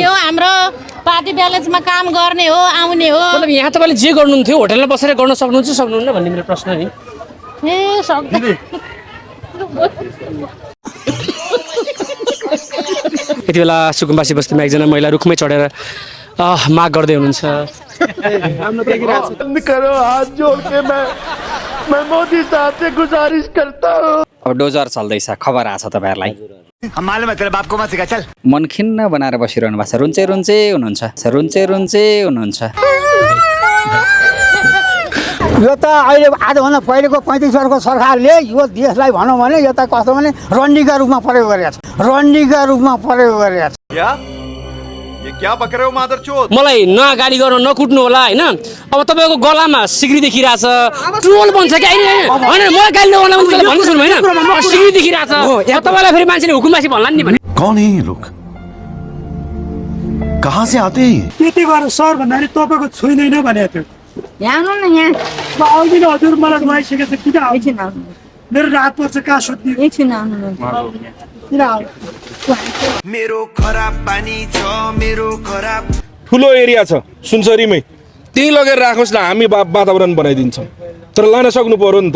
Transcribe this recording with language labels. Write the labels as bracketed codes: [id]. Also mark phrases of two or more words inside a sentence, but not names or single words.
[ne] हाम्रो पार्टी ब्यालेन्समा काम गर्ने हो, आउने हो। मतलब यहाँ तपाईँले जे गर्नुहुन्थ्यो होटेलमा बसेर गर्न सक्नुहुन्न भन्ने मेरो प्रश्न नि। ए सक्दैन। यति बेला सुकुम्बासी बस्तीमा एकजना महिला रुखमै चढेर माग गर्दै हुनुहुन्छ। [hi] करो हाथ जोड़ के मैं मोदी साहब से गुजारिश करता हूँ। [ne] अब डोजर चल्दैछ, खबर आछ तपाईँहरूलाई? [hi] मालूम है तेरे बाप को मत सिखा, चल। [ne] मन खिन्न बनाएर बसिरहनु भएको छ, रुन्चे हुनुहुन्छ। यो त अहिले आजभन्दा पहिलेको 35 वर्षको सरकारले यो देशलाई भनौँ भने यो त कस्तो भने रन्डीका रूपमा प्रयोग गरेको छ। [hi] क्या? ये क्या बक रहे हो मादरचोद [ne] मलाई न गाली गर्नु न कुट्नु होला हैन अब तपाईको गलामा सिक्री देखिरहेछ ट्रोल बन्छ कि हैन मलाई गाली नगर्नु भने भन्नु सुन्नु हैन सिक्री देखिरहेछ तपाईलाई फेरि मान्छेले हुकुमबासी भन्ला नि भने [hi] कौन है ये लोग कहाँ से आते हैं [ne] यति गरेर सर भन्दाखेरि तपाईँको छुइँदैन भनेको थियो यहाँ आउनु न यहाँ आउँदिन हजुर मलाई नुहाइसकेको छ किन आउँदैन मेरो रात पर्छ कहाँ सुत्ने एकछिन आउनु किन आउनु मेरो खराब पानी छ मेरो खराब ठुलो एरिया छ सुनसरीमै त्यही लगेर राखोस् न हामी वातावरण बनाइदिन्छौँ तर लान सक्नु पर्यो नि त